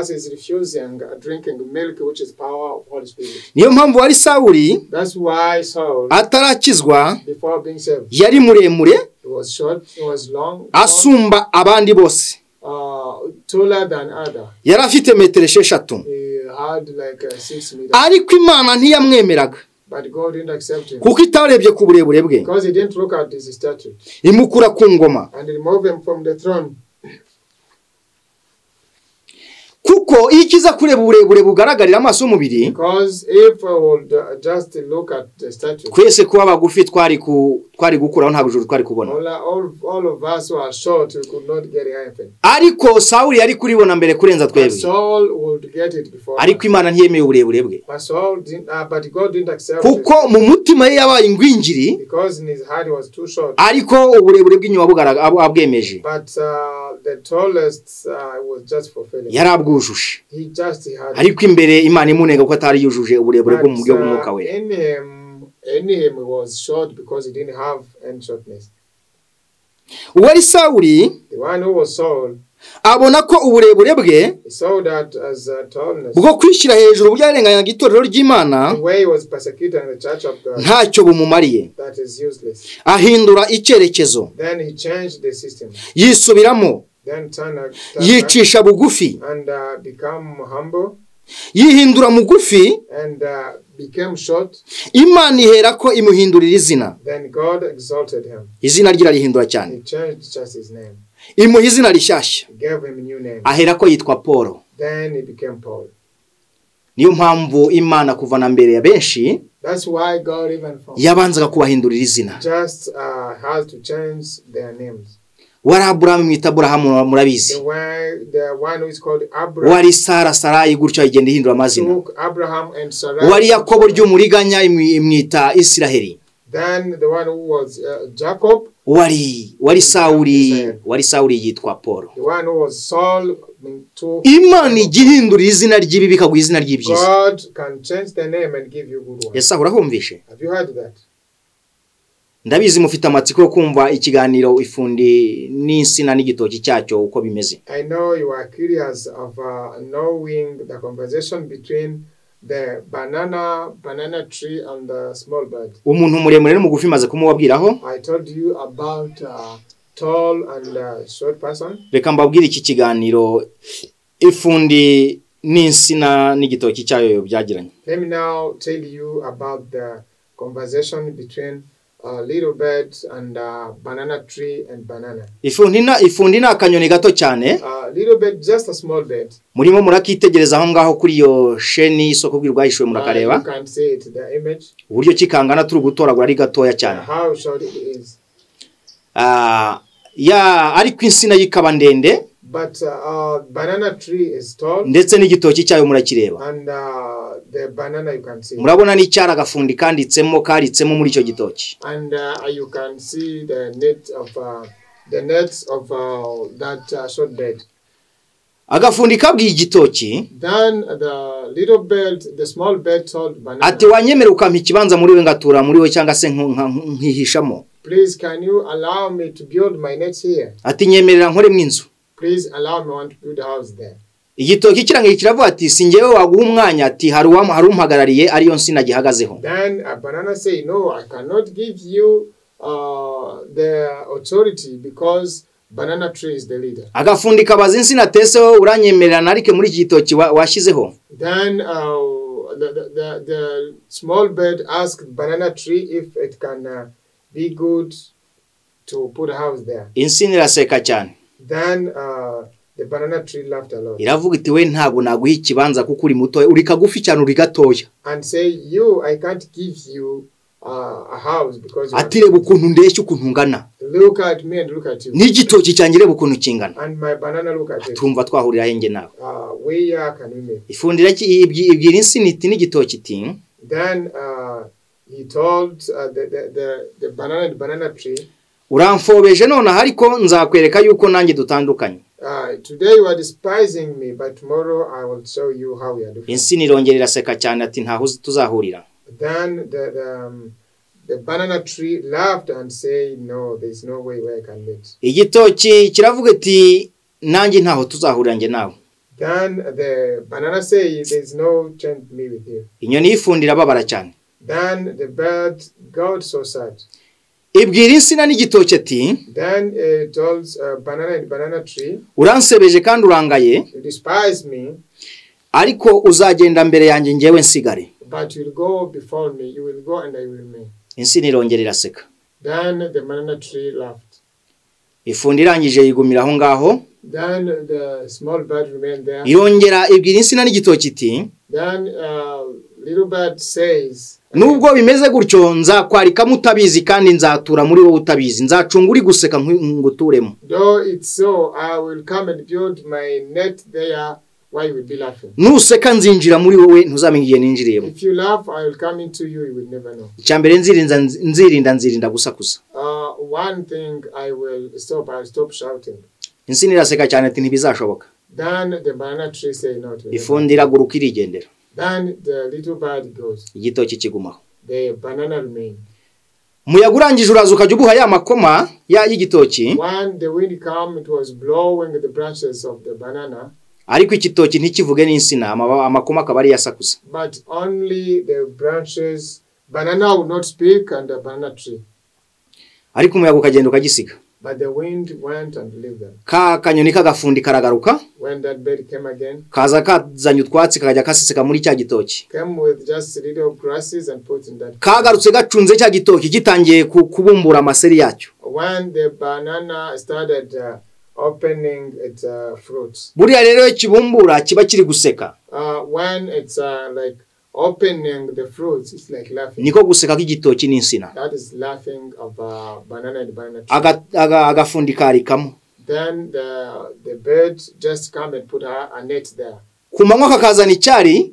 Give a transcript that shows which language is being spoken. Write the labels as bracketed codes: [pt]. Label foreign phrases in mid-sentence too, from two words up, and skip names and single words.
[rw] Niyo mpamvu wari Sawuli atarakizwa yari muremure asumba abandi bose. Yari afite metero 6. Ariko Imana ntiyamwemeraga. [en] But God didn't accept him. [rw] Kuko itarebye ku burebure bwe. [en] Because he didn't look at his stature. [rw] Imukura ku ngoma. [en] And remove him from the throne. [rw] Kuko ikiza kureba uburebure bugaragarira amaso umubiri. [en] Because if I would just look at the statue. [rw] Kwese kuba bagufi twari gukuraho nta bujuru twari kubona. [en] All of us who are short, we could not get heaven. [rw] Ariko Sauli yari kuribona mbere kurenza twebwe. [en] Saul would get it before. [rw] Ariko Imana ntiyemeye uburebure bwe. [en] But God didn't accept. [rw] Kuko mu mutima ye yabaye ingwingiri. [en] Because in his heart was too short. [rw] Ariko uburebure bw'inyuma abwemeje. [en] But the tallest was just fulfilling. [rw] Yarabwujuje. [en] He just had. [rw] Ariko imbere Imana imunenga ko atari yujuje uburebure bwo mu buryo bw'umwuka we. [en] In him was short because he didn't have any shortness. [rw] Uwari Sauli, [en] the one who was Saul, [rw] abona ko uburebure bwe [en] saw that as tallness. [rw] Bwo kwishira hejuru byarenganya gitorero ry'Imana. [en] The way he was persecuting the church of God. [rw] Ntacyo bumumariye. [en] That is useless. [rw] Ahindura icyerekezo. [en] Then he changed the system. [rw] Yisubiramo. [en] Then [rw] yicisha bugufi. [en] And become humble. [rw] Yihindura mugufi. [en] And became short. [rw] Imana ihera ko imuhindurira izina. [en] Then God exalted him. [rw] Izina rye arihindura cyane. [en] He changed just his name. [rw] Imuha izina rishyashya. [en] Gave him a new name. [rw] Ahera ko yitwa Paul. [en] Then he became Paul. [rw] Niyo mpamvu Imana kuvana mbere ya benshi. [en] That's why God even [rw] yabanzaga kubahindurira izina. [en] Just has to change their names. [rw] Wari Abraham mwita Abraham murabizi. [en] The one who is called Abraham. [rw] Wari Sara Sarai gutyo igenda ihindura amazina. [en] Abraham and Sarai. [rw] Wari Yakobo ry'umuriganya imwita Israeli. [en] Then the one who was Jacob. [rw] Wari Sauli yitwa Paul. [en] The one who was Saul. [rw] Imana igihindura izina ry'ibi bikaguha izina ry'ibyiza. [en] God can change the name and give you good one. [rw] Yesa urahumvishe? [en] Have you heard that? [rw] Ndabizi mufite amatsiko yo kumva ikiganiro ifundi n'insina n'igitoki cyacyo uko bimeze. [en] I know you are curious of knowing the conversation between the banana tree and the small bird. [rw] Umuntu muremure n'umugufi maze kumubabwiraho. [en] I told you about tall and short person. [rw] Reka mbabwire iki kiganiro ifundi n'insina n'igitoki cyayo byagiranye. [en] Let me now tell you about the conversation between little bird and banana tree and banana. [rw] Ifundi na akanyoni gato cyane. [en] Little bird, just a small bird. [rw] Murimo murakitegereza aho ngaho kuri yo sheni ISOKO BWAHISHUWE murakareba. [en] You can see it, the image. [rw] Uburyo kikangana turi gutoragura ari gatoya cyane. [en] How short it is. [rw] Ariko insina yikaba ndende. [en] But banana tree is tall. [rw] Ndetse n'igitoki cyayo murakireba. [en] And the banana you can see. [rw] Murabona ni cyara gafundi kanditsemo karitsemo muri icyo gitoki. [en] And you can see the nets of that short bird. [rw] Agafundi kabwiye igitoki. [en] Then the little bird, the small bird told banana. [rw] Ati wanyemera ukampa ikibanza muri we ngatura muri we cyangwa se nkihishamo. [en] Please, can you allow me to build my nets here? [rw] Ati nyemerera nkore mu inzu. [en] Please allow me to build a house there. [rw] Igitoki kirangiye kiravuga ati singewe waguha umwanya ati hari umpagarariye ariyo nsina gihagazeho. [en] Then a banana say no, I cannot give you the authority because banana tree is the leader. [rw] Agafundi kabaza insina teseho uranyemerera narike muri igitoki washizeho. [en] Then the small bird asked banana tree if it can be good to put a house there. [rw] Insina iraseka cyane. [en] Then the banana tree laughed a lot. [rw] Iravuga iti we ntago naguha ikibanza kuko uri muto uri kagufi cyane uri gatoya. [en] And say I can't give you a house because [rw] ati reba ukuntu ndeshye ukuntu ngana. [en] Look at me and look at you. [rw] N'igitoki cyanjye reba ukuntu kingana. [en] And my banana look at it. [rw] Tumva twahurira henge nawe. [en] Where can we meet? [rw] Ifundira ibwira insina iti n'igitoki iti. [en] Then he told the banana tree. [rw] Uramfobeje none ariko nzakwereka yuko nanjye dutandukanye. [en] Today you are despising me, but tomorrow I will show you how we are different. [rw] Insina irongera iraseka cyane ati ntaho tuzahurira. [en] Then the banana tree laughed and said, no, there's no way where I can meet. [rw] Igitoki kiravuga ati nanjye ntaho tuzahurira nge nawe. [en] Then the banana said, there's no chance me with you. [rw] Inyoni ifundira babara cyane. [en] Then the bird got so sad. [rw] Ibwira insina n'igitoki ati. [en] Then it told banana tree. [rw] Uransebeje kandi urangaye. [en] You despise me. [rw] Ariko uzagenda mbere yanjye ngewe nsigare. [en] But you'll go before me, you will go and I will remain. [rw] Insina irongera iraseka. [en] Then the banana tree laughed. [rw] Ifundi irangije yigumira aho ngaho. [en] Then the small bird remained there. [rw] Irongera ibwira insina n'igitoki iti. [en] Then little bird says, [rw] nubwo bimeze gutyo nzakwarika mutabizi kandi nzatura muri wowe utabizi nzacunga uri guseka nguturemo. [en] Though it's so, I will come and build my net there. Why you will be laughing? [rw] Nuseka nzinjira muri wowe ntuzamenye igihe ninjiriyemo. [en] If you laugh, I will come into you. You will never know. [rw] Icyambere nzirinda gusakuza. [en] One thing I will stop. I'll stop shouting. [rw] Insina iraseka cyane ati ntibizashoboka. [en] Then the banana tree say no to it. [rw] Ifundi iraguruka irigendera. [en] Then the little bird goes. [rw] Igitoki kigumaho. [en] The banana remain. [rw] Umuyaga urangije uraza ukajya ubuha ya makoma ya y'igitoki. [en] When the wind came, it was blowing the branches of the banana. [rw] Ariko igitoki ntikivuge n'insina amakoma akabari yasakuza. [en] But only the branches, banana would not speak and the banana tree. [rw] Ariko umuyaga ukagenda ukagisiga. [en] But the wind went and left them. [rw] Kanyoni kagafundi karagaruka. [en] When that bird came again, [rw] kaza kazanye utwatsi kajya kasiseka muri cya gitoki. [en] Came with just little grasses and put in that. [rw] Kagarutse gacunze cya gitoki gitangiye kubumbura amaseri yacyo. [en] When the banana started opening its fruits. [rw] Buriya rero kibumbura kiba kiri guseka. [en] When it's like opening the fruits, it's like laughing. [rw] Niko guseka k'igitoki n'insina. [en] That is laughing of banana and banana tree. [rw] Agafundi karikamo. [en] Then the bird just come and put a net there. [rw] Kumanywa kakazana icyari.